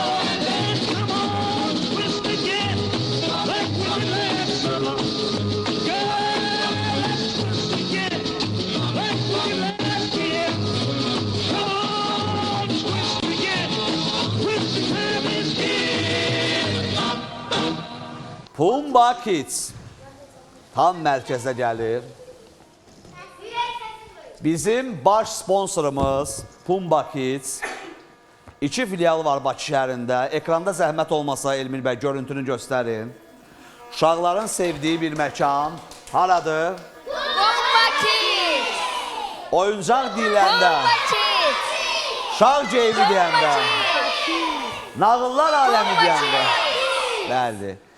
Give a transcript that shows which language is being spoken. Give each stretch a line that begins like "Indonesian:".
English: And then come on, twist again, like we did last summer. Girl, let's twist again, like we did last year. Come on, twist again, twist the time is here.
Azerbaijani: Pumba Kids tam mərkəzə gəlir. Bizim baş sponsorumuz Pumba Kids. 2 filialı var Bakı şəhərində. Ekranda zəhmət olmasa Elmir bəy görüntünü göstərin. Uşaqların sevdiyi bir məkan haradır? Bomba Kids! Oyuncaq deyiləndə, uşaq geyimi deyəndə, nağıllar aləmi deyəndə. Bəli.